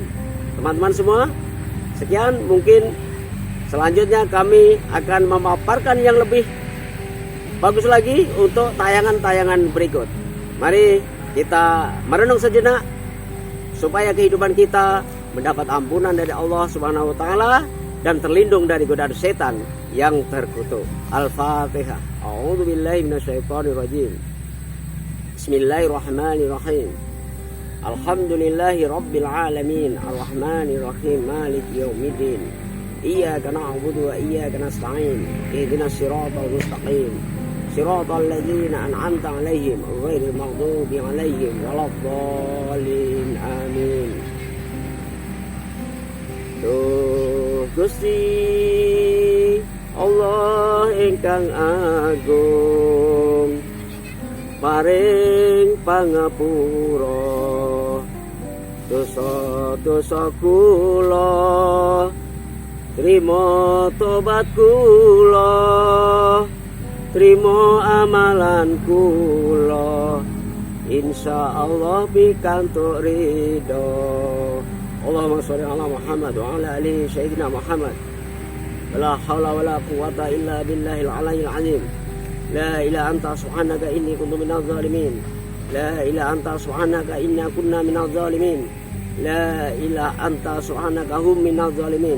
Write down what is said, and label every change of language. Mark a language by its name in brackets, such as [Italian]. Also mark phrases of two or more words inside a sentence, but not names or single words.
[Indonesian] Teman-teman semua, sekian, mungkin selanjutnya kami akan memaparkan yang lebih bagus lagi untuk tayangan-tayangan berikut. Mari kita merenung sejenak supaya kehidupan kita mendapat ampunan dari Allah [Arabic] سبحانه وتعالى [Indonesian] dan terlindung dari godaan setan yang terkutuk. [Arabic] Al-Fatihah. أعوذ بالله من الشيطان الرجيم. بسم الله الرحمن الرحيم. الحمد لله رب العالمين، الرحمن الرحيم، مالك يوم الدين. إياك نعبد وإياك نستعين. اهدنا الصراط المستقيم. صراط الذين أنعمت عليهم غير المغضوب عليهم ولا الضالين. Amin. [Javanese] Duh Gusti Allah ingkang agung, paring pangapura dosa-dosa kula, trimo tobat kula, trimo amalan kula, insyaallah pikantuk ridho. [Arabic] اللهم صل على محمد وعلى آل سيدنا محمد. لا حول ولا قوة إلا بالله العلي العظيم. لا إله أنت سبحانك إني كنت من الظالمين. لا إله أنت سبحانك إنا كنا من الظالمين. لا إله أنت سبحانك هم من الظالمين.